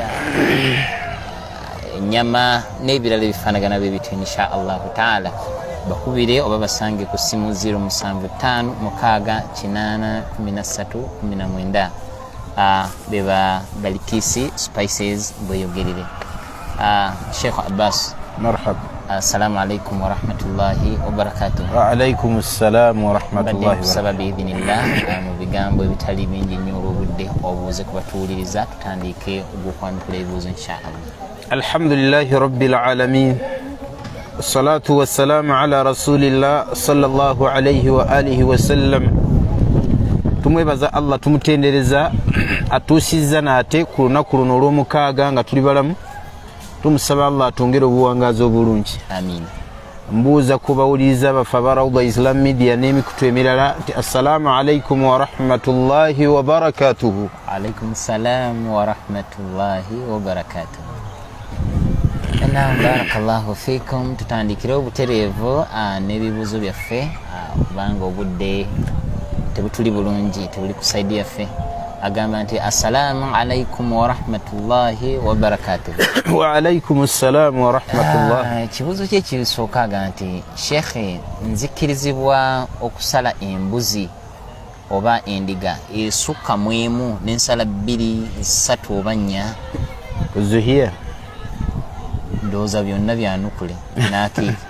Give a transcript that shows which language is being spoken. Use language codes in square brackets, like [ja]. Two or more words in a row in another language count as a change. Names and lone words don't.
[lg] ennyama n'ebirala ebifaanagana bwe bityo [ar] إن شاء الله تعالى [lg] bakubire oba basange ku ssimu 075 6 beba Balikisi Spices bweyogerere. Sheikh Abbas, [ar] مرحبا. السلام عليكم ورحمة الله وبركاته. وعليكم السلام ورحمة الله وبركاته. بسبب بإذن الله [lg] mubigambo ebitali bingi nnyo olw'obudde obuuze kubatuuliriza tutandike ogw'okwanukula ebibuuzo [ar] إن شاء الله. الحمد لله رب العالمين والصلاة والسلام على رسول الله صلى الله عليه وآله وسلم. [lg] tumwebaza Allah tumutendereza atuusizza naate ku lunaku luno olw'omukaaga nga tuli balamu. Tumusaba Allah atongere obuwangazi obulungi. Amin. Mbuuza kubawuliriza bafa ba Rawda Islam Media n'emikutu emirala nti [ar] السلام عليكم ورحمة الله وبركاته. عليكم السلام ورحمة الله وبركاته. بارك الله فيكم. [lg] Tutandikire obutereevu n'ebibuuzo byaffe kubanga obudde tebutuli bulungi tebuli ku saidi yaffe. Agamba nti [ar] السلام عليكم ورحمة الله وبركاته. وعليكم السلام ورحمة الله. [lg] Ekibuuzo kye kisooka aga nti Sheikh, nzikirizibwa okusala embuzi oba endiga esukka mu emu n'ensala 2 3 oba 4 Zuhiya ndowooza byonna byanukule n'akiika.